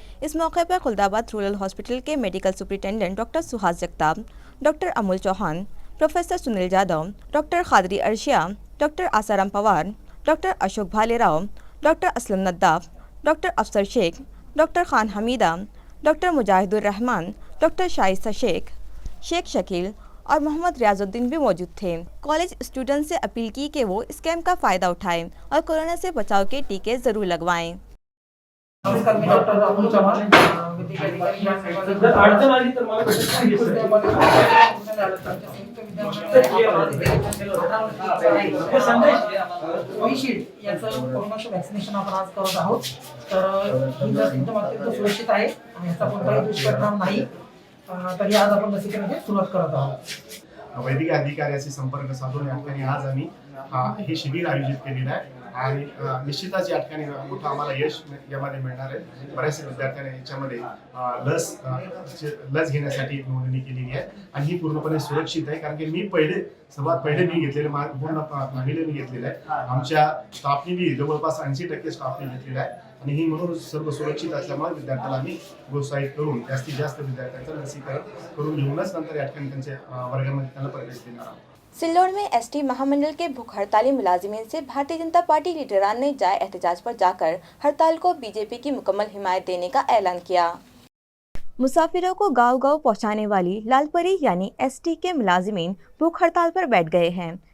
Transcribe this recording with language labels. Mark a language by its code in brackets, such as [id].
[hi] इस मौके पर खुल्दाबाद रूरल हॉस्पिटल के medical superintendent doctor Suhas जगताब, doctor Amul Chauhan, professor Sunil Jadhav, doctor Qadri Arshia, doctor Asaram Pawar, doctor Ashok Bhalerao, doctor Aslam Naddaf, doctor अफसर Sheikh, doctor Khan Hamida, doctor मुजाहिदुर Rahman, doctor Shaista Sheikh, Sheikh Shakeel और मोहम्मद रियाजुद्दीन भी मौजूद थे। कॉलेज स्टूडेंट से अपील की कि वो इस कैंप का फ़ायदा उठाएं और कोरोना से बचाव के टीके ज़रूर लगवाएं। [mr] नमस्कार, मी डॉक्टर अमोल चव्हाण, कोविशिल्ड याचं कोरोनाचं वॅक्सिनेशन आपण आज करत आहोत। तर ही लस एकदम अत्यंत सुरक्षित आहे आणि याचा कोणताही दुष्परिणाम नाही। तरी आज आपण लसीकरणाची सुरुवात करत आहोत। वैद्यकीय अधिकाऱ्याशी संपर्क साधून या ठिकाणी आज आम्ही हे शिबिर आयोजित केलेलं आहे आणि निश्चितच या ठिकाणी मोठं आम्हाला यश यामध्ये मिळणार आहे। बऱ्याच विद्यार्थ्यांनी याच्यामध्ये लस घेण्यासाठी नोंदणी केलेली आहे आणि ही पूर्णपणे सुरक्षित आहे, कारण की मी सर्वात पहिले मी घेतलेले पूर्ण महिलेने घेतलेलं आहे। आमच्या स्टाफने बी जवळपास 80% स्टाफने घेतलेला आहे आणि ही म्हणून सर्व सुरक्षित असल्यामुळे विद्यार्थ्याला आम्ही प्रोत्साहित करून जास्तीत जास्त विद्यार्थ्यांचं लसीकरण करून घेऊनच नंतर या ठिकाणी त्यांच्या वर्गामध्ये त्यांना प्रवेश देणार आहोत। [hi] सिल्लोड में ST महामंडल के भूख हड़ताली मुलाजिमीन से भारतीय जनता पार्टी लीडरान ने जाए एहतजाज पर जाकर हड़ताल को बीजेपी की मुकम्मल हिमायत देने का ऐलान किया। मुसाफिरों को गांव गांव पहुंचाने वाली लालपरी यानी ST के मुलाजिमीन भूख हड़ताल पर बैठ गए हैं।